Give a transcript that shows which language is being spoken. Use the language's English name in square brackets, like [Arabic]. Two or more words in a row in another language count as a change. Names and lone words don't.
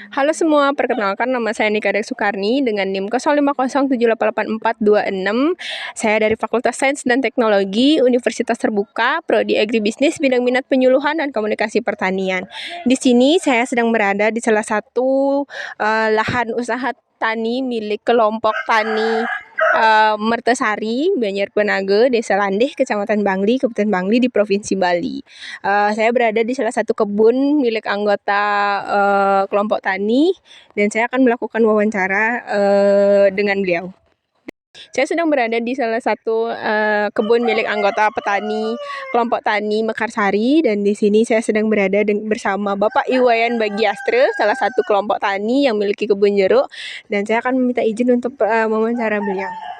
[Indonesian] Halo semua, perkenalkan nama saya Nika Dek Sukarni dengan NIM 0507884426. Saya dari Fakultas Sains dan Teknologi Universitas Terbuka, Prodi Agribisnis, bidang minat penyuluhan dan komunikasi pertanian. Di sini saya sedang berada di salah satu lahan usaha tani milik kelompok tani Mertesari, Banjar Penage, Desa Landeh, Kecamatan Bangli, Kabupaten Bangli di Provinsi Bali. Saya berada di salah satu kebun milik anggota kelompok tani dan saya akan melakukan wawancara dengan beliau. Saya sedang berada di salah satu kebun milik anggota petani kelompok tani Mekarsari, dan di sini saya sedang berada bersama Bapak Iwayan Bagiastre, salah satu kelompok tani yang memiliki kebun jeruk, dan saya akan meminta izin untuk mewawancara beliau.